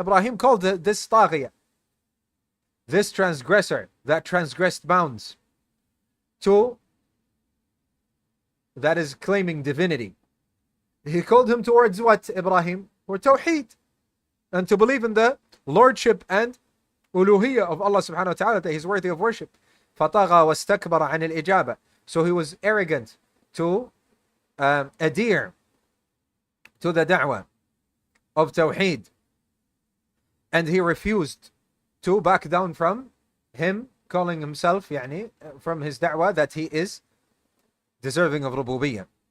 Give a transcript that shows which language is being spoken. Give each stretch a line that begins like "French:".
English: Ibrahim called this طاغية, this transgressor that transgressed bounds, to that is claiming divinity. He called him towards what, Ibrahim? For tawheed, and to believe in the lordship and uluhiyya of Allah subhanahu wa ta'ala, that he's worthy of worship.
Arabic: فطغى واستكبر عن الإجابة.
English: So he was arrogant to adhere to the da'wah of tawheed, and he refused to back down from him calling himself from his da'wah that he is deserving of rububiyyah.